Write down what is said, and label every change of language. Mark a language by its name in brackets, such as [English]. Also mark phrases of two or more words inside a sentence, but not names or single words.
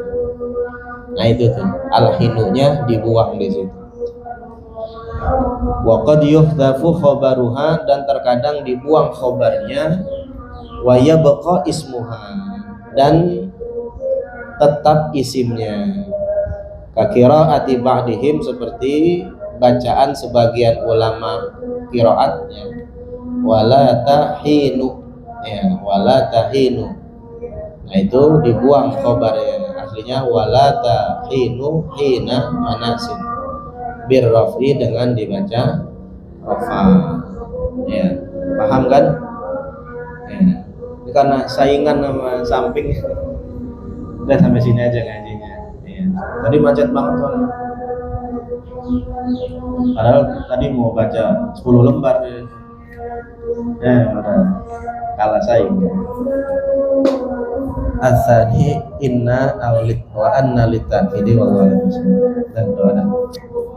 [Indonesian] Nah itu tuh, al-hinunya dibuang di situ. [Arabic] وقد يحذف خبرها, [Indonesian] dan terkadang dibuang khabarnya, [Arabic] ويبقى اسمها, [Indonesian] dan tetap isimnya. [Arabic] كقراءة بعضهم, [Indonesian] seperti bacaan sebagian ulama qiraatnya, [Arabic] ولا تحين [Indonesian] ya, [Arabic] ولا تحين. [Indonesian] Nah itu dibuang khabarnya, aslinya [Arabic] ولا تحين حين مناص بالرفع, [Indonesian] dengan dibaca rafa ya. Paham kan ya. Ini karena saingan sama samping. Udah sampai sini aja ngajinya ya. Tadi macet banget soalnya, padahal tadi mau baca 10 lembar ya, udah kalah saing. [Arabic] أساني إن أولت وأن للتأكيد والله أعلم. [Indonesian] Dan doa.